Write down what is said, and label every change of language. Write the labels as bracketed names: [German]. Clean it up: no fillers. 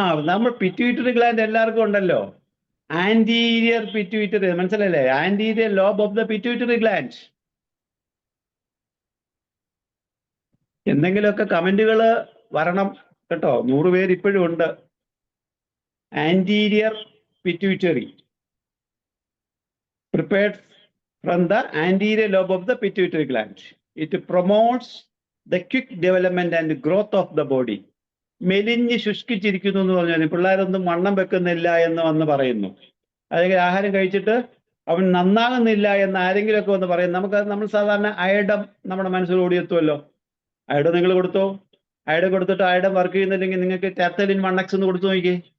[Malayalam] നമ്മൾ pituitary gland എല്ലാവർക്കും ഉണ്ടല്ലോ. ആന്റീരിയർ പിറ്റ്യൂട്ടറി, മനസ്സിലല്ലേ? [English] Anterior lobe of the pituitary gland. [Malayalam] എന്തെങ്കിലുമൊക്കെ കമന്റുകൾ വരണം കേട്ടോ. 100 പേര് ഇപ്പോഴും ഉണ്ട്. [English] Anterior pituitary, prepared from the anterior lobe of the pituitary gland. It promotes the quick development and growth of the body. [Malayalam] മെലിഞ്ഞ് ശുഷ്കിച്ചിരിക്കുന്നു എന്ന് പറഞ്ഞാൽ പിള്ളേരൊന്നും വണ്ണം വെക്കുന്നില്ല എന്ന് വന്ന് പറയുന്നു. അല്ലെങ്കിൽ ആഹാരം കഴിച്ചിട്ട് അവൻ നന്നാകുന്നില്ല എന്ന് ആരെങ്കിലുമൊക്കെ വന്ന് പറയും. നമ്മൾ സാധാരണ അയഡം നമ്മുടെ മനസ്സിൽ ഓടിയെത്തുമല്ലോ. അയഡം നിങ്ങൾ കൊടുത്തോ? അയഡം കൊടുത്തിട്ട് അയഡം വർക്ക് ചെയ്യുന്നില്ലെങ്കിൽ നിങ്ങൾക്ക് ടെത്തലിൻ 1x എന്ന് കൊടുത്തു നോക്കിയേ.